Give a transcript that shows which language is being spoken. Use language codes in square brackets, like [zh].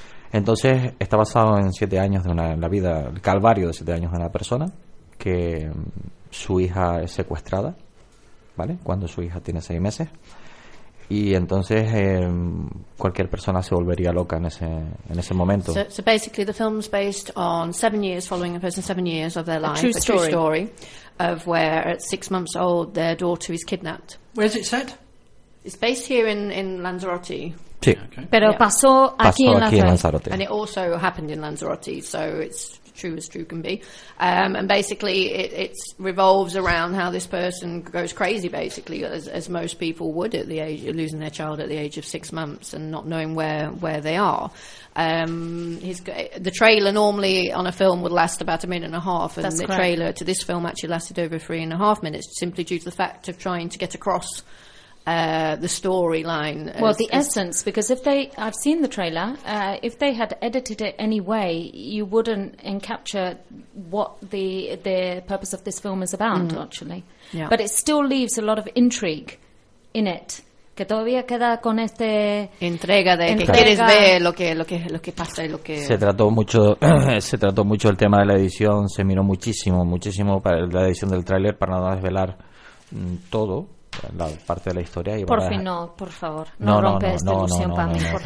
[es] Entonces, está basado en 7 años de la vida, el calvario de 7 años de una persona, que su hija es secuestrada, ¿vale? Cuando su hija tiene 6 meses. Y entonces cualquier persona se volvería loca en ese momento. [en] So basically the film's based on 7 years following a person 7 years of their life, a true story of where at 6 months old their daughter is kidnapped. Where is it set? It's based here in Lanzarote. [es] Sí. Pero pasó aquí en Lanzarote. [en] And it also happened in Lanzarote, so it's true as true can be. And basically it revolves around how this person goes crazy, basically, as most people would at the age of losing their child at the age of 6 months and not knowing where they are. The trailer normally on a film would last about 1.5 minutes, and That's the correct. Trailer to this film actually lasted over 3.5 minutes, simply due to the fact of trying to get across the storyline. Well, the essence, because I've seen the trailer, if they had edited it any way, you wouldn't encapture what the purpose of this film is about, actually. Yeah. But it still leaves a lot of intrigue in it. [es] Que todavía queda con este... Entrega de que quieres ver lo que pasa y lo que... Se trató mucho el tema de la edición, se miró muchísimo para la edición del tráiler para no desvelar todo. La parte de la historia y por fin no, por favor, no rompe esta ilusión para mí.